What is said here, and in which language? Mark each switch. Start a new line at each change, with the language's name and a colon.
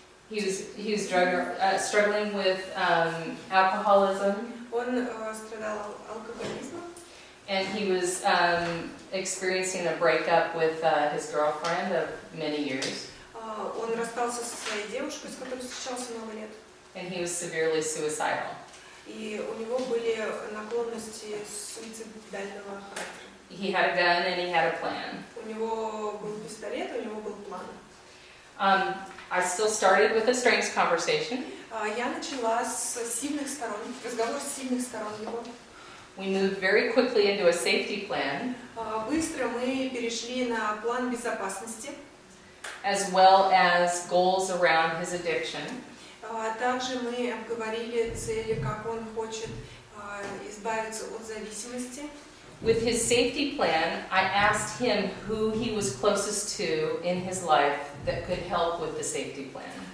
English: He was struggling with alcoholism.
Russian: Он страдал алкоголизмом.
English: And he was experiencing a breakup with his girlfriend of many years.
Russian: Он расстался со своей девушкой, с которой встречался много лет.
English: And he was severely suicidal.
Russian: И у него были наклонности суицидального характера.
English: He had a gun and he had a plan.
Russian: У него был пистолет, у него был план.
English: I still started with a strengths conversation.
Russian: Я начала с сильных сторон, разговор с сильных сторон его.
English: We moved very quickly into a safety plan.
Russian: Быстро мы перешли на план безопасности.
English: As well as goals around his addiction.
Russian: Также мы обговорили цели, как он хочет избавиться от зависимости.
English: With his safety plan, I asked him who he was closest to in his life that could help with the safety plan.